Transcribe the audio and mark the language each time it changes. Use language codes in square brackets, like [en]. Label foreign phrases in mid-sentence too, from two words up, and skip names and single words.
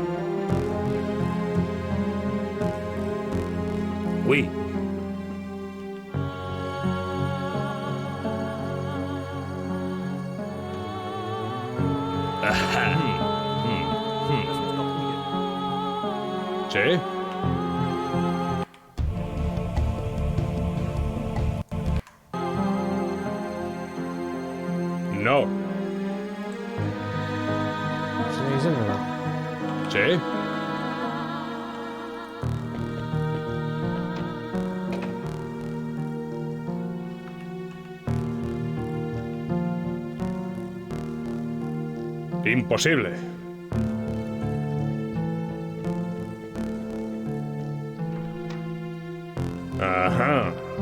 [fr] Oui. [es] ¿Sí? No. [eu] Zein izen da? [es] ¿Sí? Imposible. Ajá.